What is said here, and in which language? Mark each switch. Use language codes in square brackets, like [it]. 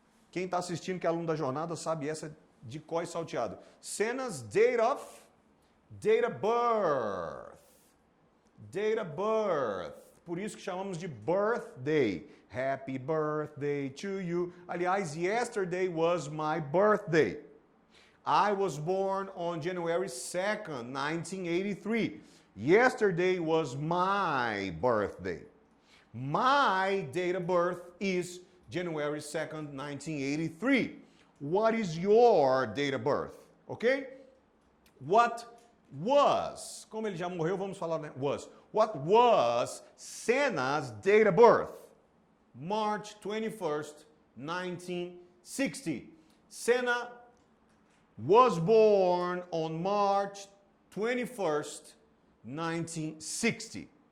[pt] Quem está assistindo que é aluno da jornada sabe essa de cor e salteado. [en] Senna's date of birth. Date of birth. [pt] Por isso que chamamos de birthday. [en] Happy birthday to you. Aliás, yesterday was my birthday. I was born on January 2nd, 1983. Yesterday was my birthday. My date of birth is January 2nd, 1983. What is your date of birth? Okay? What [pt] was, como ele já morreu, vamos falar, né? [en] Was. What was Senna's date of birth? March 21st, 1960. Senna was born on March 21st, 1960.